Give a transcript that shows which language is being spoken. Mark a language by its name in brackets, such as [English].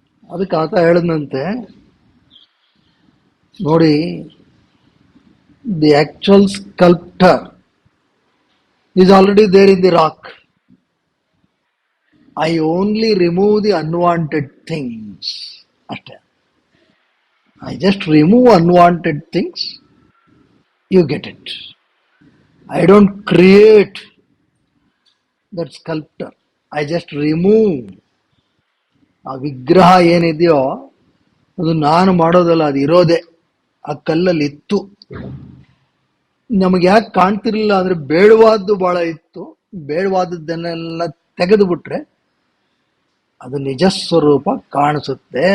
[Kannada] ಅದಕ್ಕೆ ಆತ ಹೇಳಿದಂತೆ, ನೋಡಿ, [English] The actual sculptor is already there in the rock. I only remove the unwanted things ಅಷ್ಟೇ. I just remove unwanted things, you get it. I don't create that sculptor. I just remove. [Kannada] ಆ ವಿಗ್ರಹ ಏನಿದೆಯೋ ಅದು ನಾನು ಮಾಡೋದಲ್ಲ, ಅದು ಇರೋದೆ ಆ ಕಲ್ಲಲ್ಲಿ ಇತ್ತು. ನಮಗೆ ಯಾಕೆ ಕಾಣ್ತಿರ್ಲಿಲ್ಲ ಅಂದ್ರೆ, ಬೇಡವಾದ್ದು ಬಹಳ ಇತ್ತು. ಬೇಡವಾದದ್ದನ್ನೆಲ್ಲ ತೆಗೆದು ಬಿಟ್ರೆ ಅದು ನಿಜ ಸ್ವರೂಪ ಕಾಣಿಸುತ್ತೆ.